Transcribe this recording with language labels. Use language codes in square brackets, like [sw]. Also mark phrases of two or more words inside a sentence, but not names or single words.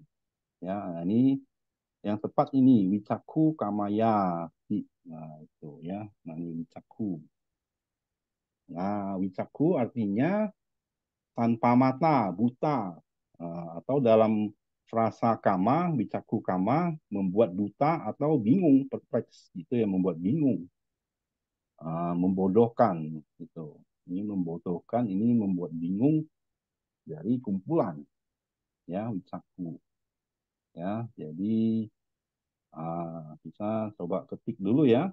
[id] Ya, nah, ini yang tepat ini [pi] wicaku kamaya. [id] Nah, itu ya. Nah, ini wicaku. Nah, wicaku artinya tanpa mata, buta. Atau dalam frasa kama, [pi] wicaku kama, [id] membuat buta atau bingung, perpleks. Itu yang membuat bingung. Membodohkan. Gitu. Ini membodohkan, ini membuat bingung dari kumpulan. Ya, wicaku. Ya, jadi kita coba ketik dulu ya.